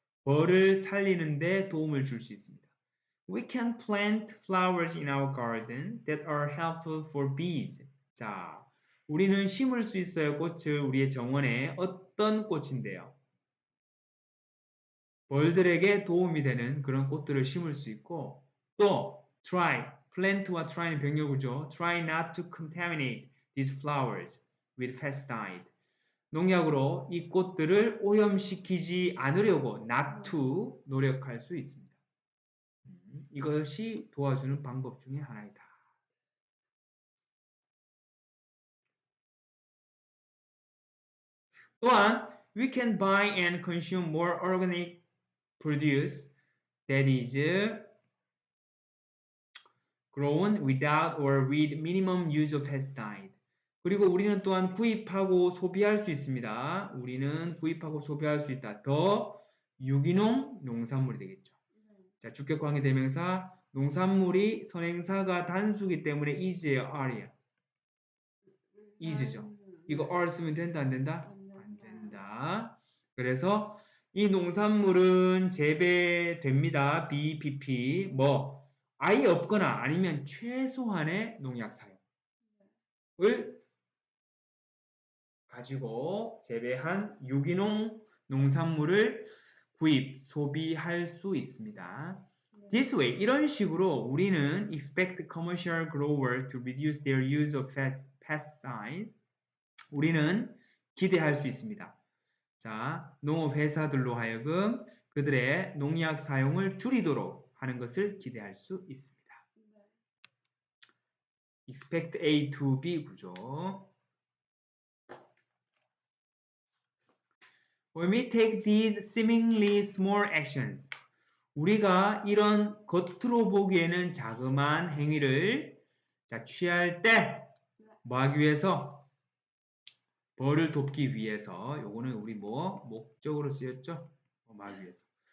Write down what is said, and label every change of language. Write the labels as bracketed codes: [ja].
[ko] 벌을 살리는데 도움을 줄 수 있습니다. [en] We can plant flowers in our garden that are helpful for bees. [ko] 자, 우리는 심을 수 있어요. 꽃을 우리의 정원에. 어떤 꽃인데요? 벌들에게 도움이 되는 그런 꽃들을 심을 수 있고 또 plant와 try는 병렬구죠. [en] Try not to contaminate these flowers with pesticide. [ko] 농약으로 이 꽃들을 오염시키지 않으려고 [en] not to [ko] 노력할 수 있습니다. 이것이 도와주는 방법 중에 하나이다. 또한 [en] we can buy and consume more organic produce that is grown without or with minimum use of pesticide. [ko] 그리고 우리는 또한 구입하고 소비할 수 있습니다. 우리는 구입하고 소비할 수 있다. 더 유기농 농산물이 되겠죠. 자, 주격관계 대명사 농산물이 선행사가 단수기 때문에 is예요, are요. is죠. 이거 are 쓰면 된다, 안 된다? 안 된다. 그래서 이 농산물은 재배됩니다. BPP 뭐 아예 없거나 아니면 최소한의 농약 사용을 가지고 재배한 유기농 농산물을 구입, 소비할 수 있습니다. [en] This way, [ko] 이런 식으로 우리는 [en] expect commercial growers to reduce their use of pesticides. [ko] 우리는 기대할 수 있습니다. 자, 농업 회사들로 하여금 그들의 농약 사용을 줄이도록 하는 것을 기대할 수 있습니다. expect A to B 구조. [en] When we take these seemingly small actions, [ko] 우리가 이런 겉으로 보기에는 자그마한 행위를 취할 때 뭐 하기 위해서? 벌을 돕기 위해서. 요거는 우리 목적으로 쓰였죠? 말 위해서.